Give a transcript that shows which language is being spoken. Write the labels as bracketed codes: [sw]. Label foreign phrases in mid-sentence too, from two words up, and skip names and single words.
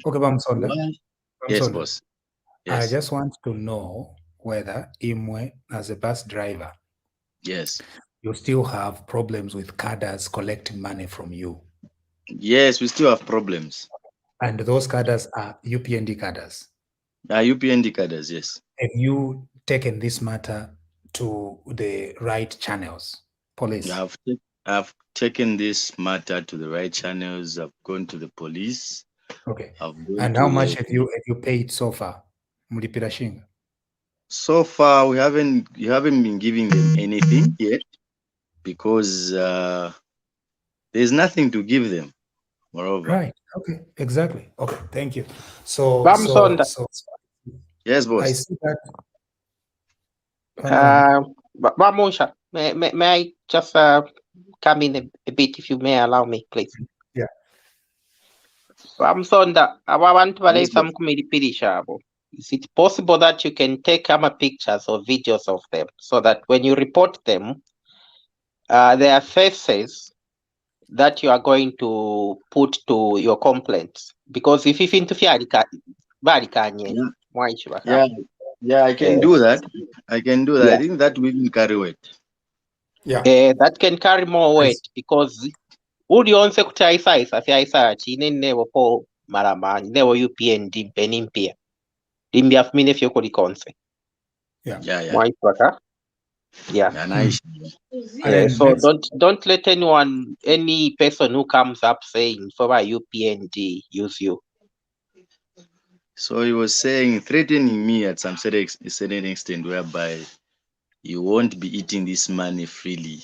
[en] bamusonda why? Yes, boss. I Yes. just want to know whether Imwe, as a bus driver, Yes. you still have problems with cadres collecting money from you. Yes, we still have problems. And those cadres are UPND cadres. UPND cadres, yes. Have you taken this matter to the right channels, police? I've taken this matter to the right channels. I've gone to the police. Okay. I've gone And to how much have you paid so far? [bem] Mulipira shinga? [en] So far, you haven't been giving them anything yet, because there's nothing to give them. Moreover, right? Okay, exactly. Okay, thank you. So yes, boss. I see that. Munshya, may I just come in a bit, if you may allow me, please? Yeah. [bem] Bamusonda, abantu balesa mukumilipirisha abo. [en] Is it possible that you can take pictures or videos of them, so that when you report them, there are faces that you are going to put to your complaints? Because if you interfere, yeah, I can do that. I can do that. Yeah. I think that will carry weight. Yeah, that can carry more weight, because [bem] uli onse kuti aisa chinene po maramani newo UPND benimpia limbia fumine fyoko likonse. [en] So don't let any person who comes up saying for UPND use you. So he was saying, threatening me at some certain extent, whereby you won't be eating this money freely.